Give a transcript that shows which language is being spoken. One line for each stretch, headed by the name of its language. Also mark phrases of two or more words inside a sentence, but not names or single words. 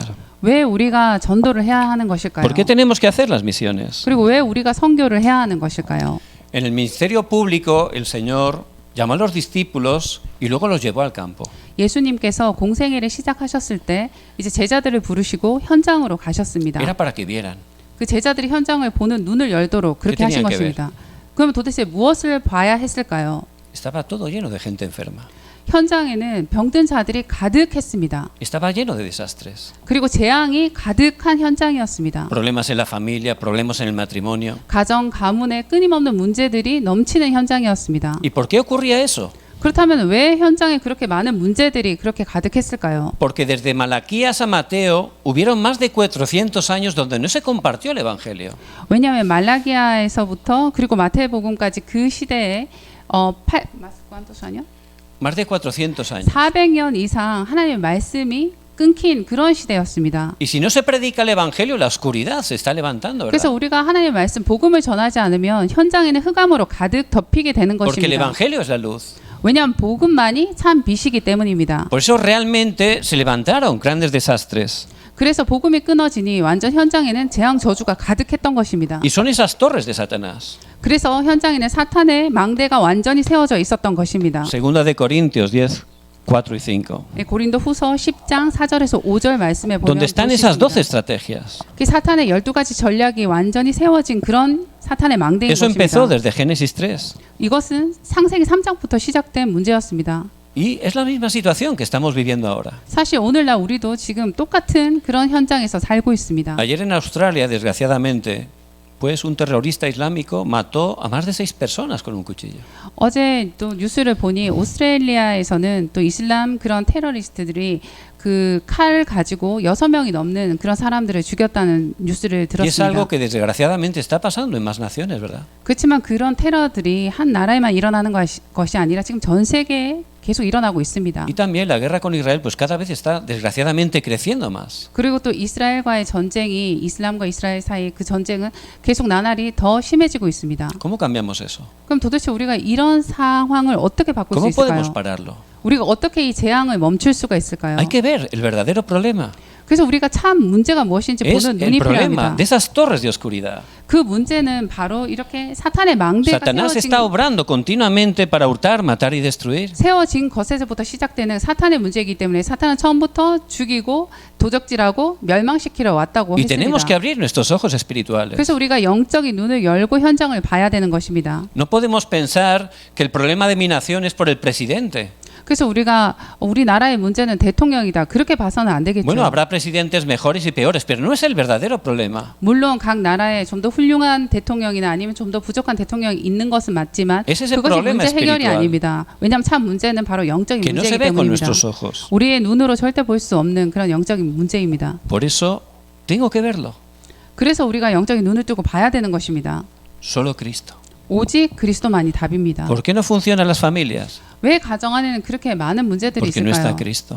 Korean: 왜 우리가 전도를 해야 하는 것일까요?
Spanish: ¿Por qué tenemos que hacer las misiones?
Korean: 그리고 왜 우리가 선교를 해야 하는 것일까요?
Spanish: En el ministerio público, el Señor llamó a los discípulos y luego los llevó al campo.
Korean: 예수님께서 공생애를 시작하셨을 때 이제 제자들을 부르시고 현장으로 가셨습니다.
Spanish: Era para que vieran.
Korean: 그 제자들이 현장을 보는 눈을 열도록 그렇게 하신
Spanish: tenían que
Korean: 것입니다. 그러면 도대체 무엇을 봐야 했을까요?
Spanish: Estaba todo lleno de gente enferma.
Korean: 현장에는 병든 자들이 가득했습니다.
Spanish: Estaba lleno de desastres.
Korean: 그리고 재앙이 가득한 현장이었습니다.
Spanish: Problemas en la familia, problemas en el matrimonio.
Korean: 가정, 가문에 끊임없는 문제들이 넘치는 현장이었습니다.
Spanish: ¿Y por qué ocurría eso?
Korean: 그렇다면 왜 현장에 그렇게 많은 문제들이 그렇게 가득했을까요?
Spanish: Porque desde Malaquías a Mateo hubieron más de 400 años donde no se compartió el Evangelio.
Korean: 왜냐하면 말라기야에서부터 그리고 마태복음까지 그 시대에
Spanish: Más de 400 años.
Korean: 400년 이상 하나님의 말씀이 끊긴 그런 시대였습니다.
Spanish: Y si no se predica el Evangelio, la oscuridad se está levantando,
Korean: 그래서
Spanish: ¿verdad?
Korean: 우리가 하나님의 말씀 복음을 전하지 않으면 현장에는 흑암으로 가득 덮이게 되는
Spanish: Porque el
Korean: 것입니다.
Spanish: Evangelio es la luz.
Korean: 왜냐하면 복음만이 참 빛이기 때문입니다.
Spanish: Por eso realmente se levantaron grandes desastres.
Korean: 그래서 복음이 끊어지니 완전 현장에는 재앙 저주가 가득했던 것입니다.
Spanish: Y son esas torres de Satanás.
Korean: 그래서 현장에는 사탄의 망대가 완전히 세워져 있었던 것입니다.
Spanish: Segunda de Corintios 10, 4 y 5.
Korean: 고린도 후서 10장 4절에서 5절 말씀에 보면
Spanish: Donde están esas 12 estrategias.
Korean: 그 사탄의 12가지 전략이 완전히 세워진 그런 사탄의 망대인
Spanish: Eso empezó
Korean: 것입니다.
Spanish: desde Génesis 3.
Korean: 이것은 창세기 3장부터 시작된 문제였습니다.
Spanish: Y es la misma situación que estamos viviendo ahora.
Korean: 사실 오늘날 우리도 지금 똑같은 그런 현장에서 살고 있습니다.
Spanish: Ayer en Australia, desgraciadamente, pues un terrorista islámico mató a más de 6 personas con un cuchillo.
Korean: 어제 또 뉴스를 보니 오스트레일리아에서는 또 이슬람 그런 테러리스트들이 그 칼 가지고 6명이 넘는 그런 사람들을 죽였다는 뉴스를
Spanish: Y es algo
Korean: 들었습니다.
Spanish: que desgraciadamente está pasando en más naciones, ¿verdad?
Korean: 그렇지만 그런 테러들이 한 나라에만 일어나는 것이 아니라 지금 전 세계에 계속 일어나고 있습니다.
Spanish: Y también la guerra con Israel pues cada vez está desgraciadamente creciendo más.
Korean: 그리고 또 이스라엘과의 전쟁이 이슬람과 이스라엘 사이 그 전쟁은 계속 나날이 더 심해지고 있습니다.
Spanish: ¿Cómo cambiamos eso?
Korean: 그럼 도대체 우리가 이런 상황을 어떻게 바꿀 수
Spanish: ¿Cómo podemos
Korean: 있을까요?
Spanish: pararlo?
Korean: 우리가 어떻게 이 재앙을 멈출 수가 있을까요?
Spanish: Hay que ver el verdadero problema.
Korean: 그래서 우리가 참 문제가 무엇인지
Spanish: Es
Korean: 보는
Spanish: el
Korean: 눈이
Spanish: problema
Korean: 필요합니다.
Spanish: de esas torres de oscuridad.
Korean: 그 문제는 바로 이렇게 사탄의 망대가
Spanish: Satanás está obrando continuamente para hurtar, matar y destruir.
Korean: 세워진 것에서부터 시작되는 사탄의 문제이기 때문에 사탄은 처음부터 죽이고 도적질하고 멸망시키러 왔다고
Spanish: Y tenemos que
Korean: 했습니다.
Spanish: abrir nuestros ojos espirituales.
Korean: 그래서 우리가 영적인 눈을 열고 현장을 봐야 되는 것입니다.
Spanish: No podemos pensar que el problema de mi nación es por el presidente.
Korean: 그래서 우리가 우리나라의 문제는 대통령이다. 그렇게 봐서는 안 되겠죠.
Spanish: Bueno, habrá presidentes mejores y peores, pero no es el verdadero problema.
Korean: 물론 각 나라에 좀 더 훌륭한 대통령이나 아니면 좀 더 부족한 대통령이 있는 것은 맞지만
Spanish: Ese es el
Korean: 그것이
Spanish: problema
Korean: 문제 해결이
Spanish: espiritual.
Korean: 아닙니다. 왜냐하면 참 문제는 바로 영적인
Spanish: Que no se
Korean: 문제이기
Spanish: ve con
Korean: 때문입니다.
Spanish: nuestros ojos.
Korean: 우리의 눈으로 절대 볼 수 없는 그런 영적인 문제입니다.
Spanish: Por eso tengo que verlo.
Korean: 그래서 우리가 영적인 눈을 뜨고 봐야 되는 것입니다.
Spanish: Solo Cristo.
Korean: 오직 그리스도만이 답입니다.
Spanish: ¿Por qué no funcionan las familias?
Korean: 왜 가정 안에는 그렇게 많은 문제들이
Spanish: Porque no está
Korean: 있을까요?
Spanish: Cristo.